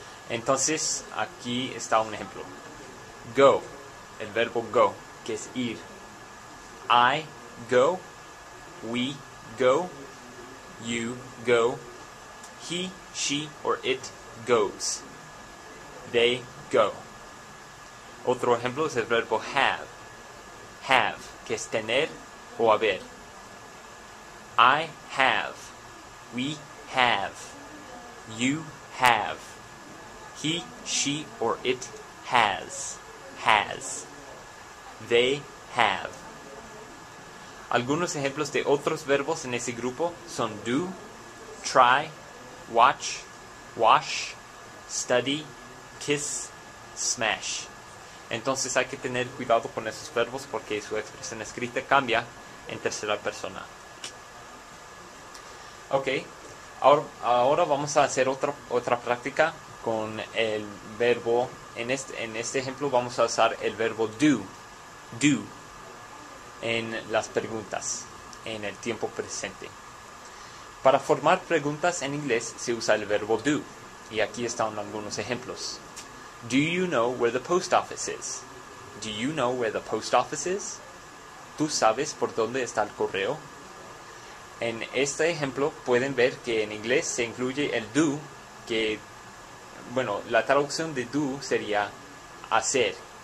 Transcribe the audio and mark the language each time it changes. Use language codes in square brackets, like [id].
[es] Entonces, aquí está un ejemplo. Go, el verbo go, que es ir. [en] I go, we go, you go, he, she, or it goes. They go. [es] Otro ejemplo es el verbo have. Have, que es tener o haber. [en] I have. We have. You have. He, she, or it has. Has. They have. [es] Algunos ejemplos de otros verbos en ese grupo son do, try, watch, wash, study, kiss, smash. Entonces hay que tener cuidado con esos verbos porque su expresión escrita cambia en tercera persona. Ok, ahora vamos a hacer otra práctica con el verbo. En este ejemplo vamos a usar el verbo do en las preguntas, en el tiempo presente. Para formar preguntas en inglés se usa el verbo do. Y aquí están algunos ejemplos. [en] Do you know where the post office is? Do you know where the post office is? [es] ¿Tú sabes por dónde está el correo? En este ejemplo pueden ver que en inglés se incluye el do, que, bueno, la traducción de do sería hacer.